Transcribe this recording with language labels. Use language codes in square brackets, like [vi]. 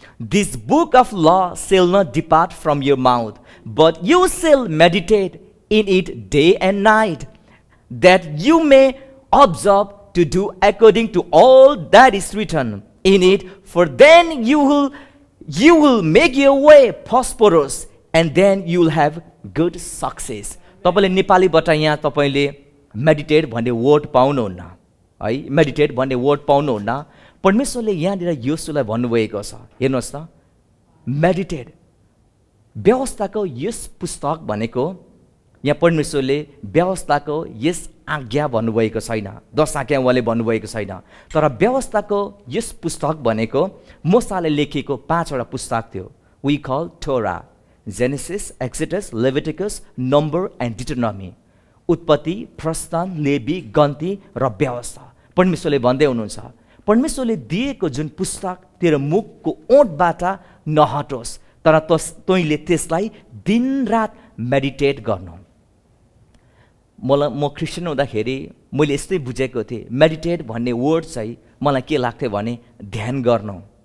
[en] This book of law shall not depart from your mouth, but you shall meditate in it day and night, that you may observe to do according to all that is written in it, for then you will make your way prosperous and then you will have good success. [ne] तपाईले नेपालीबाट यहाँ तपाईले meditate भन्ने word पाउनुहुन्न है, meditate भन्ने word पाउनुहुन्न। परमेश्वरले यहाँनिर योशुलाई भन्नुभएको छ, हेर्नुहोस् त, मेडिटेट व्यवस्थाको यस पुस्तक भनेको, यहाँ परमेश्वरले व्यवस्थाको यस आज्ञा भन्नुभएको छैन, 10 आज्ञा उहाँले भन्नुभएको छैन, तर व्यवस्थाको यस पुस्तक भनेको मूसाले लेखेको 5 वटा पुस्तक थियो। [en] We call Torah, Genesis, Exodus, Leviticus, number and Deuteronomy. [ne] उत्पत्ति, प्रस्थान, लेवी, गन्ती र व्यवस्था। परमेश्वरले भन्दै हुनुहुन्छ, परमेश्वरले दिएको जुन पुस्तक तेरो मुखको ओठबाट नहटोस्, तर तैँले त्यसलाई दिनरात मेडिटेट गर्नु। म क्रिस्चियन हुँदाखेरि मैले यस्तै बुझेको थिएँ, मेडिटेट भन्ने वर्ड चाहिँ मलाई के लाग्थ्यो भने ध्यान गर्नु।